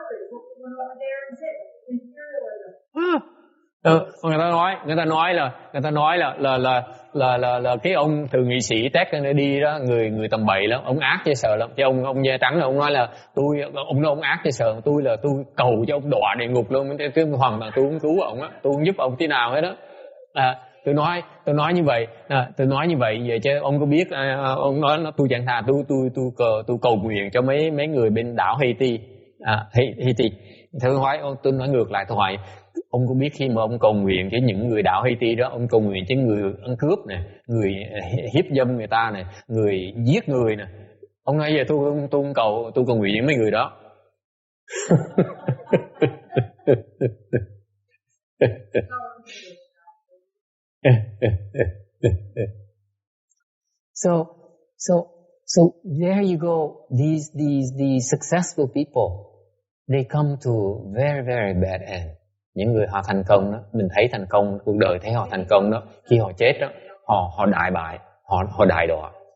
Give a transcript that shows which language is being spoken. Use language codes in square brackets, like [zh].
[en] What we went over there and did imperialism. [vi] Người ta nói là cái ông thượng nghị sĩ Ted Kennedy đó, người tầm bậy lắm, ông ác dễ sợ lắm. Chứ ông da trắng là ông nói là ông ác dễ sợ, tôi cầu cho ông đọa địa ngục luôn, cái hoàn toàn tôi không cứu ông á, tôi không giúp ông tí nào hết đó. tôi nói như vậy, vậy chứ ông có biết ông nói tôi chẳng thà tôi cầu nguyện cho mấy người bên đảo Haiti, Haiti. Tôi nói ngược lại, tôi hỏi ông có biết khi mà ông cầu nguyện cho những người đảo Haiti đó, ông cầu nguyện cho người ăn cướp này, người hiếp dâm người ta này, người giết người này, ông nói về tôi cầu nguyện với mấy người đó. [en] So there you go. These successful people, they come to very, very bad end. [vi] Những người họ thành công đó, mình thấy thành công cuộc đời, thấy họ thành công đó, khi họ chết đó, họ đại bại, họ đại đọa.